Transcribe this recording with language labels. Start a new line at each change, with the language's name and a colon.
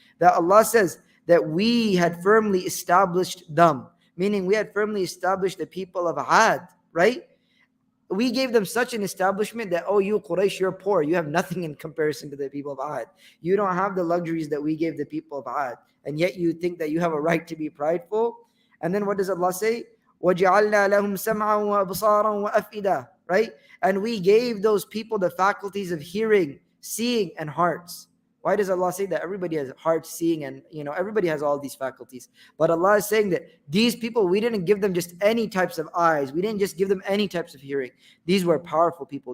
English: That Allah says that we had firmly established them, meaning we had firmly established the people of Ad, right? We gave them such an establishment that, oh, you Quraysh, you're poor. You have nothing in comparison to the people of Ad. You don't have the luxuries that we gave the people of Ad. And yet you think that you have a right to be prideful. And then what does Allah say?
Arabic: وَجَعَلْنَا لَهُمْ سَمْعًا وَأَبْصَارًا وَأَفْئِدَةً, right?
English: And we gave those people the faculties of hearing, seeing, and hearts. Why does Allah say that? Everybody has heart, seeing, and everybody has all these faculties. But Allah is saying that these people, we didn't give them just any types of eyes. We didn't just give them any types of hearing. These were powerful people.